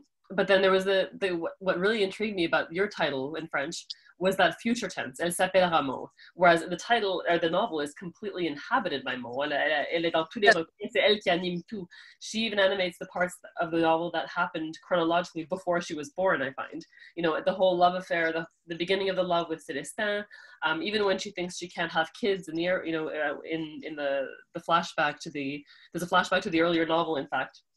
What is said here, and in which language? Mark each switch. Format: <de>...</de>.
<en>But then there was what really intrigued me about your title in French was that future tense, Elle s'appellera Mo, whereas the title, or the novel, is completely inhabited by Mo.</en> <fr>Elle est dans tous les recoins, c'est elle qui anime tout.</fr> <en>She even animates the parts of the novel that happened chronologically before she was born, I find. You know, the whole love affair, the beginning of the love with Célestin, even when she thinks she can't have kids in the, you know, in the flashback to there's a flashback to the earlier novel, in fact.</en>